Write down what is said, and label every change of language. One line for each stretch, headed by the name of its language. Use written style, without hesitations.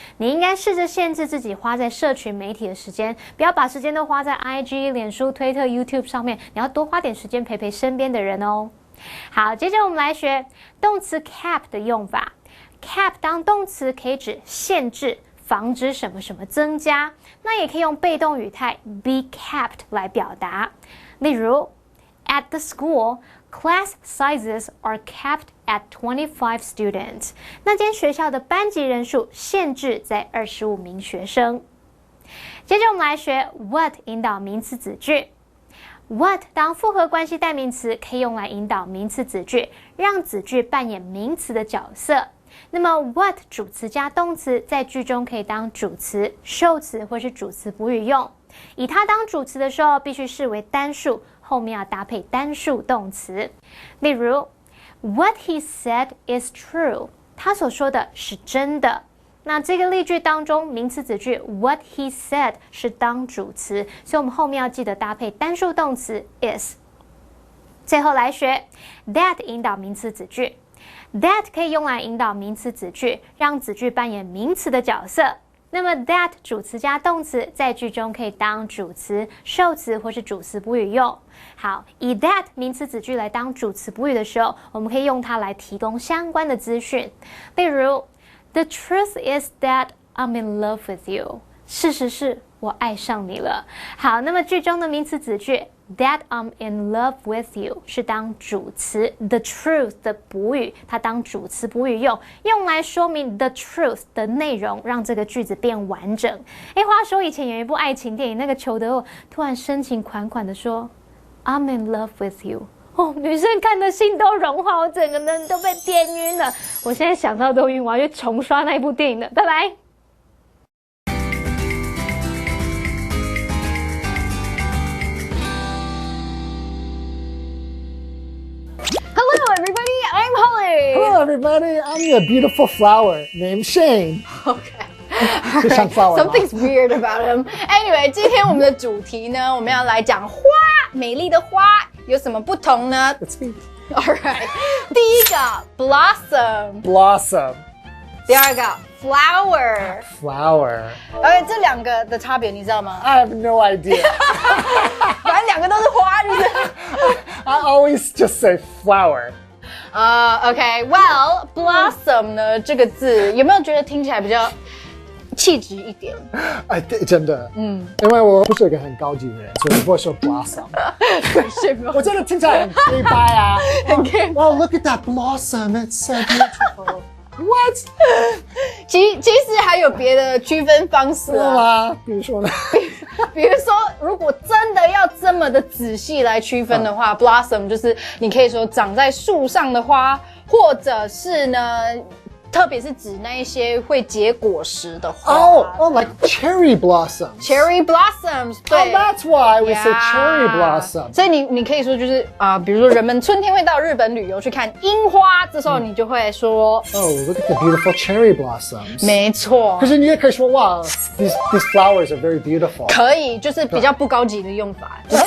Chinese: 你应该试着限制自己花在社群媒体的时间，不要把时间都花在 IG、脸书、推特、YouTube 上面，你要多花点时间陪陪身边的人哦。好，接着我们来学动词 cap 的用法。 cap 当动词可以指限制、防止什么什么增加，那也可以用被动语态 be capped 来表达。例如
English: ，At the school, class sizes are capped at 25 students。
Chinese: 那间学校的班级人数限制在25名学生。接着我们来学 what 引导名词子句。what 当复合关系代名词，可以用来引导名词子句，让子句扮演名词的角色。那么 what 主词加动词在句中可以当主词、受词或是主词补语用。以它当主词的时候，必须视为单数，后面要搭配单数动词。例如
English: What he said is true，
Chinese: 他所说的是真的。那这个例句当中，名词子句
English: What he said
Chinese: 是当主词，所以我们后面要记得搭配单数动词 is。最后来学 that 引导名词子句。That 可以用来引导名词子句，让子句扮演名词的角色。那么 that 主词加动词在句中可以当主词、受词或是主词补语用。好，以 that 名词子句来当主词补语的时候，我们可以用它来提供相关的资讯。例如
English: The truth is that I'm in love with you。
Chinese: 事实是我爱上你了。好，那么句中的名词子句
English: That I'm in love with you
Chinese: 是当主词 the truth 的补语，它当主词补语用来说明 the truth 的内容，让这个句子变完整。话说以前有一部爱情电影，那个裘德突然深情款款的说
English: I'm in love with you。
Chinese: 女生看的心都融化，我整个人都被电晕了。我现在想到都晕，我要去重刷那一部电影了。拜拜。
English: Hello, everybody. I'm Holly. Hello, everybody. I'm a beautiful flower named Shane. Okay.
Chinese: 就像 flower 吗
English: Something's weird about him. Anyway,
Chinese: 今天我们的主题呢，我们要来讲花，美丽的花有什么不同呢
English: It's me. Alright,
Chinese: 第一个 blossom,
English: Blossom.
Chinese: 第二个 flower.
English: Flower.
Chinese: OK, 这两个的差别你知道吗？
English: I have no idea.
Chinese: 反正两个都是花，就是。
English: I always just say flower.
Chinese: OK, well, blossom 呢这个字有没有觉得听起来比较气质一点？哎，对，真的，因为我不是一个很高级的人，所以我不会说 blossom。是吗？我真的听起来很黑白啊。很 gay
English: Well, look at that blossom. It's so beautiful. What?
Chinese: 其实还有别的区分方式真的啊，吗？比如说呢？比如说，如果真的要这么的仔细来区分的话，blossom 就是你可以说长在树上的花，或者是呢，特别是指那一些会结果实的花。
English: Like cherry blossoms. Cherry blossoms，
Chinese: 对。
English: Oh, that's why we say Yeah cherry blossom.
Chinese: 所以你可以说就是比如说人们春天会到日本旅游去看樱花，这时候你就会说
English: Oh, look at the beautiful cherry blossoms.
Chinese: 没错可。是你也可以说哇，
English: these flowers are very beautiful.
Chinese: 可以，就是比较不高级的用法。